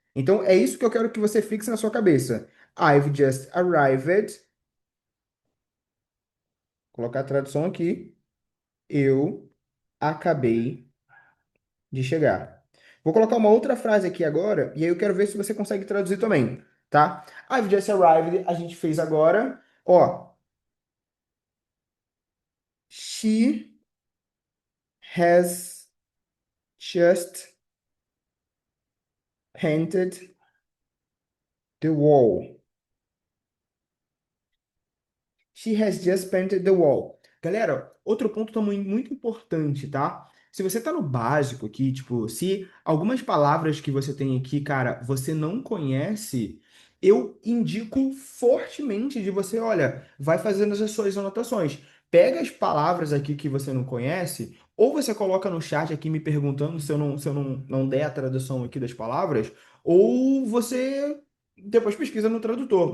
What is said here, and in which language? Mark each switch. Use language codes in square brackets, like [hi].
[pt] Então, é isso que eu quero que você fixe na sua cabeça. [en] I've just arrived. [pt] Colocar a tradução aqui. Eu acabei de chegar. Vou colocar uma outra frase aqui agora, e aí eu quero ver se você consegue traduzir também, tá? [en] I've just arrived, [pt] a gente fez agora. [en] Ó, she has just painted the wall. She has just painted the wall. [pt] Galera, outro ponto também muito importante, tá? Se você tá no básico aqui, tipo, se algumas palavras que você tem aqui, cara, você não conhece, eu indico fortemente de você, olha, vai fazendo as suas anotações. Pega as palavras aqui que você não conhece, ou você coloca no chat aqui me perguntando se eu não der a tradução aqui das palavras, ou você depois pesquisa no tradutor.